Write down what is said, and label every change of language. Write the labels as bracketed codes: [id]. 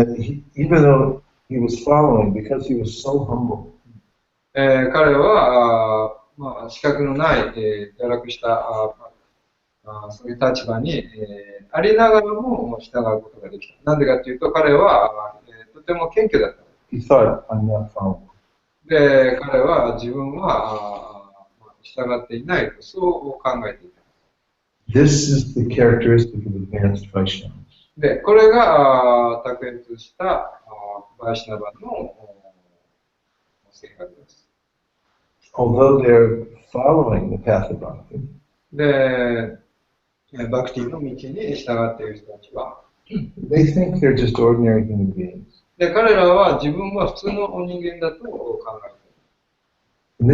[en] and even though he was following because he was so humble, [ja] 彼は、資格のない、堕落したそういう立場に、ありながらも従うことができた。なんでかというと、彼は、とても謙虚だった。 [en] he thought, I'm not following. [ja] で、彼は自分は従っていないと、そう考えていた。 [en] This is the characteristic of advanced Vaishnavas. [ja] で、これが卓越したバイシナバの性格です。 [en] Although they're following the path of bhakti, [ja] で、バクティの道に従っている人たちは、 [en] they think they're just ordinary human beings. [ja] で、彼らは自分は普通の人間だと考えている。